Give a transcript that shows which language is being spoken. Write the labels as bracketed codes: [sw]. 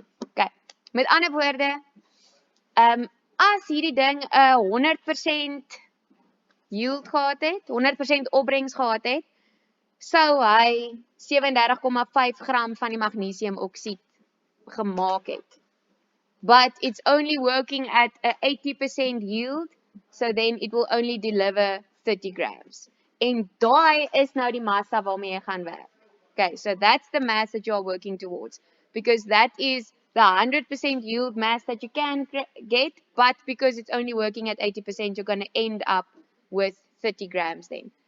[af] Okay, met ander woorde, as hierdie ding 100% yield gehad het, 100% opbrengs gehad het, sou hy 37,5 gram van die magnesium oksied gemaak het. [en] But it's only working at a 80% yield, so then it will only deliver 30 grams. [af] En daai is nou die massa waarmee jy gaan werk. [en] Okay, so that's the mass that you are working towards, because that is the 100% yield mass that you can get, but because it's only working at 80%, you're going to end up with 30 grams then.